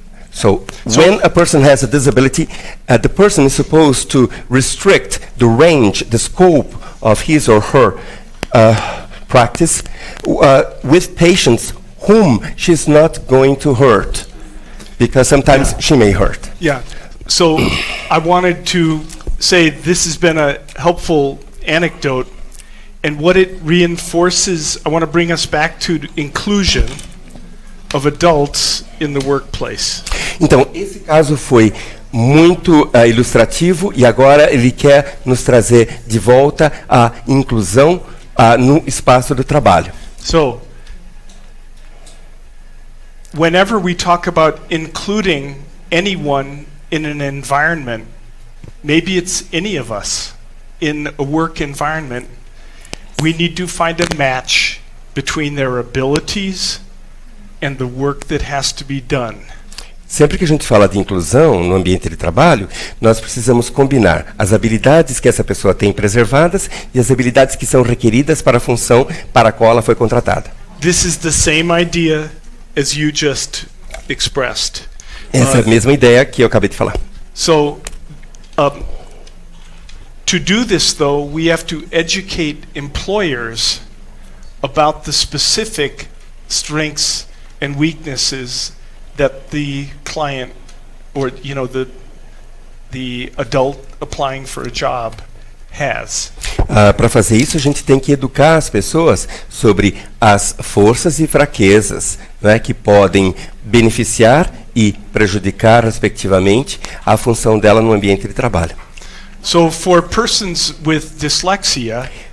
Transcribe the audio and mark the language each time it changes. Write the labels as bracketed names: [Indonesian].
[English] So when a person has a disability, the person is supposed to restrict the range, the scope of his or her practice with patients whom she's not going to hurt, because sometimes she may hurt. Yeah. So I wanted to say this has been a helpful anecdote, and what it reinforces, I want to bring us back to inclusion of adults in the workplace. [Portuguese] Então, esse caso foi muito ilustrativo e agora ele quer nos trazer de volta a inclusão no espaço do trabalho. [English] So, whenever we talk about including anyone in an environment, maybe it's any of us in a work environment, we need to find a match between their abilities and the work that has to be done. [Portuguese] Sempre que a gente fala de inclusão no ambiente de trabalho, nós precisamos combinar as habilidades que essa pessoa tem preservadas e as habilidades que são requeridas para a função para a qual ela foi contratada. [English] This is the same idea as you just expressed. [Portuguese] Essa é a mesma ideia que eu acabei de falar. [English] So, to do this, though, we have to educate employers about the specific strengths and weaknesses that the client, or the adult applying for a job, has. [Portuguese] Para fazer isso, a gente tem que educar as pessoas sobre as forças e fraquezas, né, que podem beneficiar e prejudicar, respectivamente, a função dela no ambiente de trabalho. [English] So, for persons with dyslexia,